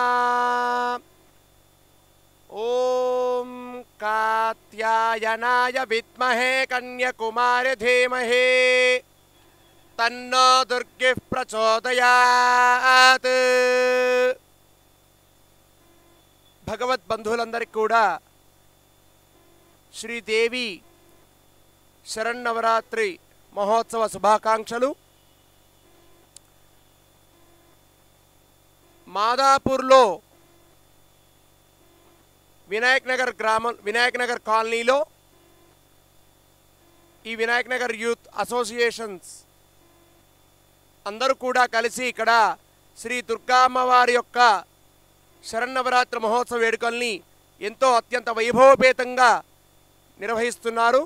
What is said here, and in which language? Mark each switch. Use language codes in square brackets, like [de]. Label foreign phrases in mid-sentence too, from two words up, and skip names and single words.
[sa] ओम कात्यायनाय विद्महे कन्याकुमारी धीमहि तन्नो दुर्गिः प्रचोदयात्। [te] భగవత్ బంధువులందరికీ కూడా శ్రీదేవీ శరన్నవరాత్రి మహోత్సవ శుభాకాంక్షలు। మాదాపూర్లో వినాయక్ నగర్ గ్రామం వినాయక్ నగర్ కాలనీలో ఈ వినాయక్ నగర్ యూత్ అసోసియేషన్స్ అందరూ కూడా కలిసి ఇక్కడ శ్రీ దుర్గా అమ్మవారి యొక్క శరన్నవరాత్రి మహోత్సవ వేడుకల్ని ఎంతో అత్యంత వైభవపేతంగా నిర్వహిస్తున్నారు।